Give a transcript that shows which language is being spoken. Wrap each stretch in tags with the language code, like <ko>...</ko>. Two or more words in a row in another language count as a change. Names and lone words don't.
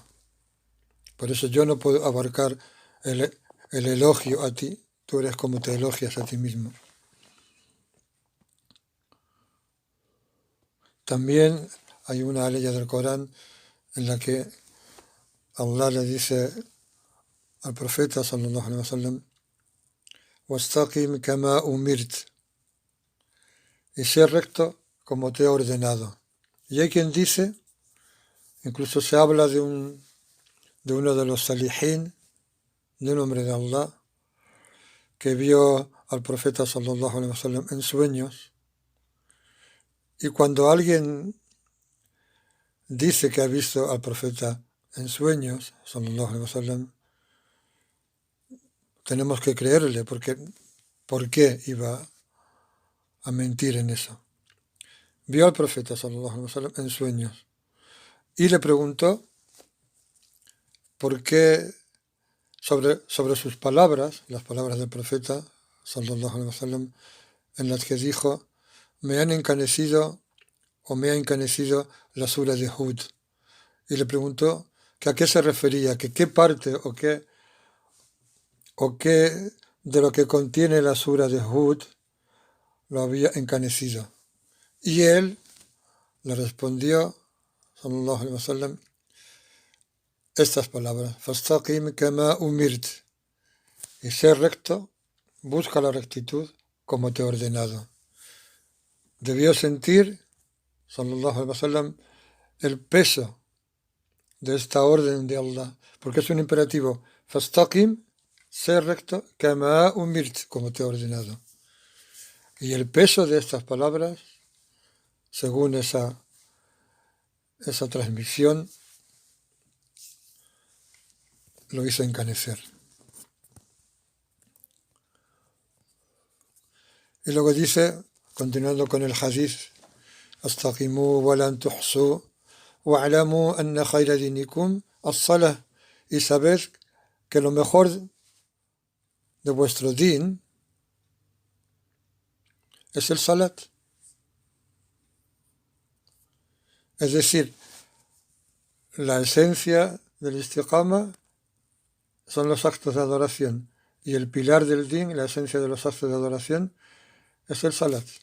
<es>Por eso yo no puedo abarcar el elogio a ti, tú eres como te elogias a ti mismo. También hay una ley del Corán en la que Allah le dice al profeta</es> <ar>صلى الله عليه وسلم: واستقم كما أمرت,</ar> <es>y sé recto como te he ordenado. Y hay quien dice, incluso se habla de uno de los salihin, de un hombre de Allah, que vio al profeta</es> <ar>صلى الله عليه وسلم</ar> <es>en sueños, y cuando alguien dice que ha visto al profeta en sueños,</es> <ar>صلى الله عليه وسلم,</ar> <es>tenemos que creerle, porque ¿por qué iba a mentir en eso? Vio al profeta</es> <ar>صلى الله عليه وسلم</ar> <es>en sueños y le preguntó por qué sobre sus palabras, las palabras del profeta</es> <ar>صلى الله عليه وسلم,</ar> <es>en las que dijo: me han encanecido o me ha encanecido la sura de Hud. Y le preguntó que a qué se refería, que qué parte o qué de lo que contiene la sura de Hud lo había encanecido. Y él le respondió,</es> <ar>صلى الله عليه وسلم,</ar> <es>estas palabras:</es> <ar>فاستقم كما أمرت,</ar> <es>y sé recto, busca la rectitud como te he ordenado. Debió sentir,</es> <ar>صلى الله عليه وسلم,</ar> <es>el peso de esta orden de Allah, porque es un imperativo: fastaqim, sé recto,</es> <ar>كما أمرت,</ar> <es>como te he ordenado. Y el peso de estas palabras, según esa transmisión, lo hizo encanecer. Y luego dice, continuando con el hadith:</es> <ar>استقيموا ولن تحصوا واعلموا أن خير دينكم الصلاة,</ar> <es>y sabed que lo mejor de vuestro din es el salat. Es decir, la esencia del istiqama son los actos de adoración y el pilar del din, la esencia de los actos de adoración, es el salat.</es>